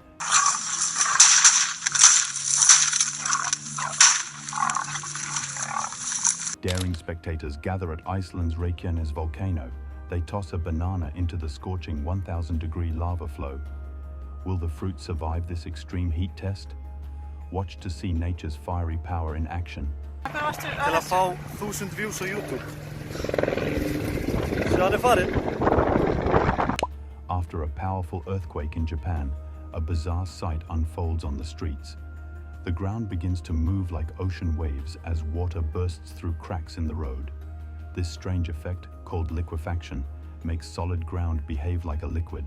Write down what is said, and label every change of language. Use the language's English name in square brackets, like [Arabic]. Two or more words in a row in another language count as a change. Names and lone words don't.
[English] Daring spectators gather at Iceland's Reykjanes volcano. They toss a banana into the scorching 1,000-degree lava flow. Will the fruit survive this extreme heat test? Watch to see nature's fiery power in action. [Icelandic] Til að fá 1000 views á YouTube. Sjáðu farið. [English] After a powerful earthquake in Japan, a bizarre sight unfolds on the streets. The ground begins to move like ocean waves as water bursts through cracks in the road. This strange effect, called liquefaction, makes solid ground behave like a liquid.